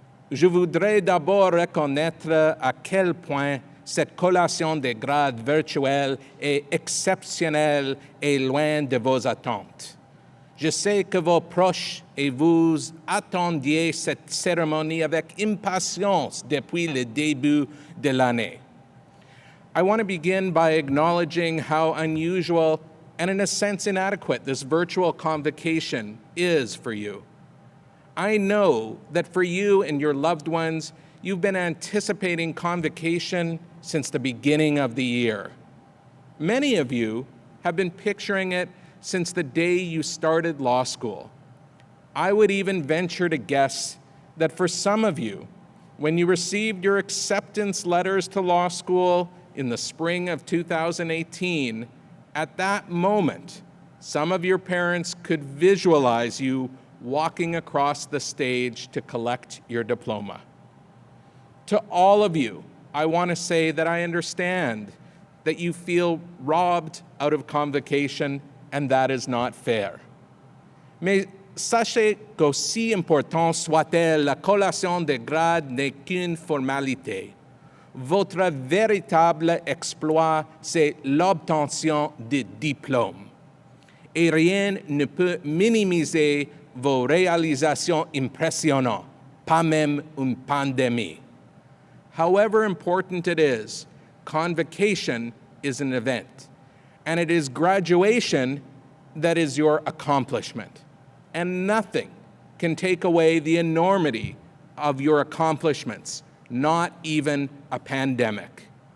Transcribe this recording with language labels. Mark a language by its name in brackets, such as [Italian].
[French] Je voudrais d'abord reconnaître à quel point cette collation des grades virtuelle est exceptionnelle et loin de vos attentes. Je sais que vos proches et vous attendiez cette cérémonie avec impatience depuis le début de l'année. [English] I want to begin by acknowledging how unusual and in a sense inadequate this virtual convocation is for you. I know that for you and your loved ones, you've been anticipating convocation since the beginning of the year. Many of you have been picturing it since the day you started law school. I would even venture to guess that for some of you, when you received your acceptance letters to law school in the spring of 2018, at that moment, some of your parents could visualize you walking across the stage to collect your diploma. To all of you, I want to say that I understand that you feel robbed out of convocation, and that is not fair. [French] Mais sachez qu'aussi important soit-elle, la collation des grades n'est qu'une formalité. Votre véritable exploit, c'est l'obtention de diplômes. Et rien ne peut minimiser vos réalisations impressionnantes, pas même une pandémie. [English] However important it is, convocation is an event, and it is graduation that is your accomplishment. And nothing can take away the enormity of your accomplishments, not even a pandemic.